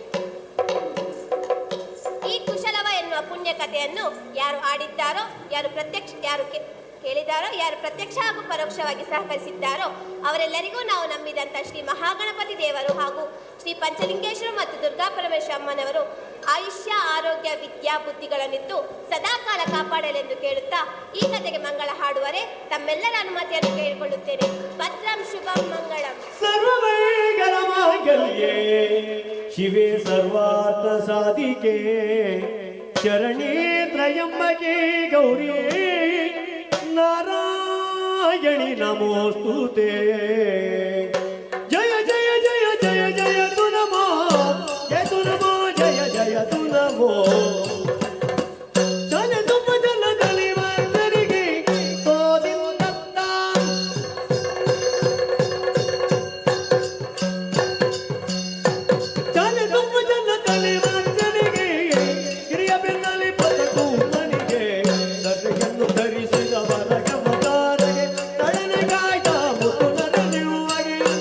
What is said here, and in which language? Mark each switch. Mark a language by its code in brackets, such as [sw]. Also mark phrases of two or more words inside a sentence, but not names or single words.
[kn] ಈ ಕುಶಲವ ಎನ್ನುವ ಪುಣ್ಯ ಕಥೆಯನ್ನು ಯಾರು ಆಡಿದ್ದಾರೋ, ಕೇಳಿದಾರೋ, ಯಾರು ಪ್ರತ್ಯಕ್ಷ ಹಾಗೂ ಪರೋಕ್ಷವಾಗಿ ಸಹಕರಿಸಿದ್ದಾರೋ ಅವರೆಲ್ಲರಿಗೂ ನಾವು ನಂಬಿದಂಥ ಶ್ರೀ ಮಹಾಗಣಪತಿ ದೇವರು ಹಾಗೂ ಶ್ರೀ ಪಂಚಲಿಂಗೇಶ್ವರ ಮತ್ತು ದುರ್ಗಾ ಪರಮೇಶ್ವರ ಅಮ್ಮನವರು ಆಯುಷ್ಯ, ಆರೋಗ್ಯ, ವಿದ್ಯಾ ಬುದ್ಧಿಗಳನ್ನಿತ್ತು ಸದಾಕಾಲ ಕಾಪಾಡಲೆಂದು ಕೇಳುತ್ತಾ ಈ ಕಥೆಗೆ ಮಂಗಳ ಹಾಡುವರೆ ತಮ್ಮೆಲ್ಲರ ಅನುಮತಿಯನ್ನು ಕೇಳಿಕೊಳ್ಳುತ್ತೇನೆ. [sa] ಭದ್ರಂ ಶುಭಂ ಮಂಗಳಂ. ಸರ್ವಮಂಗಲ ಮಾಂಗಲ್ಯೇ ಶಿವೆ ಸರ್ವಾರ್ಥ ಸಾಧಿಕೆ ಶರಣೇ ತ್ರಯಂಬಕೆ ಗೌರಿ ನಾರಾಯಣಿ ನಮೋಸ್ತುತೆ. ಜಯ ಜಯ ಜಯ ಜಯ ಜಯ ತು ನಮೋ, ಜಯ ತು ನಮೋ, ಜಯ ಜಯ ತು ನಮೋ. [kn] ಜನ ತುಂಬ ಜನದಲ್ಲಿ ಮಂದರಿಗೆ ತೋದಿಂದತ್ತ, ಜನ ತುಂಬ ಜನದಲ್ಲಿ ಮಂದರಿಗೆ ಕಿರಿಯ ಬೆನ್ನಲ್ಲಿ ಪದಕು ಮನಿಗೆ ಸದೆಯನ್ನು ಧರಿಸಿದ ವರಗಮದಾರಗೆ ತಡನೆ ಕಾಯ್ದ ಮುತ್ತು ನರನಿರುವಗೆ